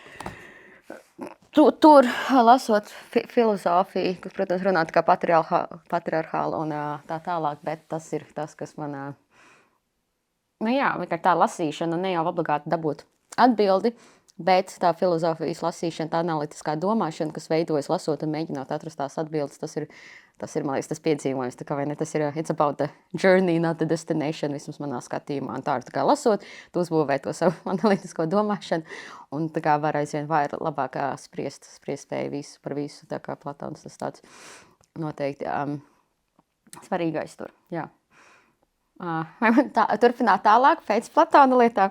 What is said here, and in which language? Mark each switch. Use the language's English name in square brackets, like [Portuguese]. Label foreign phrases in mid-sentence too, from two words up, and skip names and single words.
[Latvian] Tur lasot filozofiju, kas, protams, runā tā kā patriarchāla un tā tālāk, bet tas ir tas, kas man, nu jā, tā lasīšana ne jau obligāti dabūt atbildi, bet tā filozofijas lasīšana, tā analītiskā domāšana, kas veidojas lasot un mēģinot atrast tās atbildes, tas ir, man liekas, tas piedzīvojums, tā kā vai ne, tas ir [English] it's about the journey, not the destination, [Latvian] vismaz manā skatījumā, un tā ir tā kā lasot, tu uzbūvē to savu analītisko domāšanu, un tā kā var aizvien labāk spriest spēju par visu, tā kā Platons tas tāds noteikti svarīgais tur, jā. Vai man turpināt tālāk pēc Platona lietā?